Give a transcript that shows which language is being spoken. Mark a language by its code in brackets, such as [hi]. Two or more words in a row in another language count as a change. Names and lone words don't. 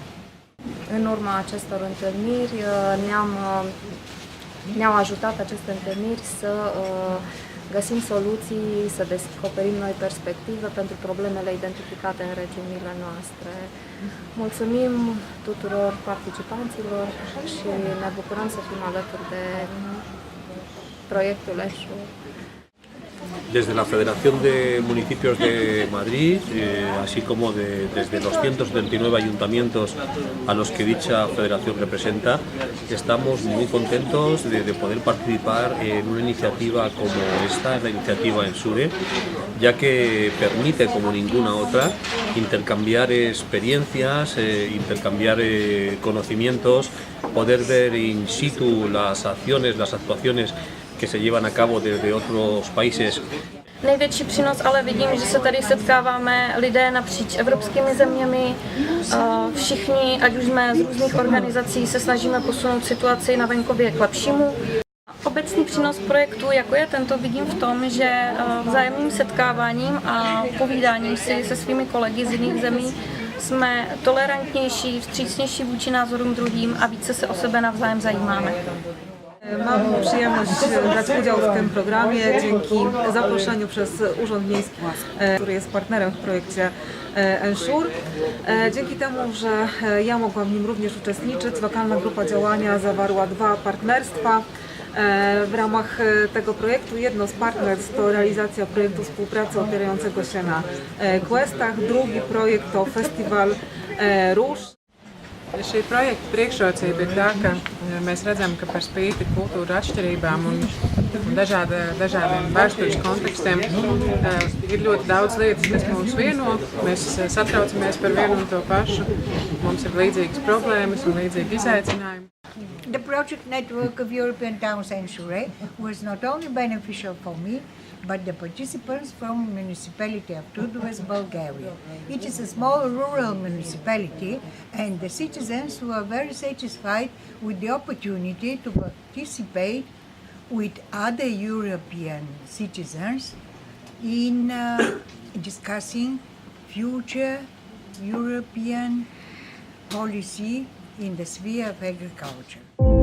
[ro] În urma acestor întâlniri ne-au ajutat aceste întâlniri să găsim soluții, să descoperim noi perspective pentru problemele identificate în regiunile noastre. Mulțumim tuturor participanților și ne bucurăm să fim alături de proiectul Ensure. [es] Desde la Federación de Municipios de Madrid, así como desde los 179 ayuntamientos a los que dicha federación representa, estamos muy contentos de poder participar en una iniciativa como esta, la iniciativa Ensure, ya que permite, como ninguna otra, intercambiar experiencias, intercambiar conocimientos, poder ver [la] in situ [es] las acciones, las actuaciones que se llevan a cabo desde otros países. [cs] Největší přínos ale vidím, že se tady setkáváme lidé napříč evropskými zeměmi. Všichni, ať už jsme z různých organizací, se snažíme posunout situaci na venkově k lepšímu. Obecný přínos projektu, jako je tento, vidím v tom, že vzájemným setkáváním a povídáním si se svými kolegy z jiných zemí jsme tolerantnější, vstřícnější vůči názorům druhým a více se o sebe navzájem zajímáme. [pl] Mam przyjemność brać udział w tym programie dzięki zaproszeniu przez Urząd Miejski, który jest partnerem w projekcie Ensure. Dzięki temu, że ja mogłam w nim również uczestniczyć, lokalna grupa działania zawarła 2 partnerstwa. W ramach tego projektu jedno z partnerstw to realizacja projektu współpracy opierającego się na questach, drugi projekt to festiwal Róż. [lv] Šī projekta priekšrocība ir tā, ka mēs redzam, ka par spīti kultūru atšķirībām un dažādiem vēstures kontekstiem ir ļoti daudz lietas, kas mūs vieno. Mēs satraucamies par vienu un to pašu. Mums ir līdzīgas problēmas un līdzīgi izaicinājumi. [en] The project network of European Towns Ensure was not only beneficial for me, but the participants from municipality of Tudovec, Bulgaria. It is a small rural municipality and the citizens were very satisfied with the opportunity to participate with other European citizens in discussing future European policy in the sphere of agriculture.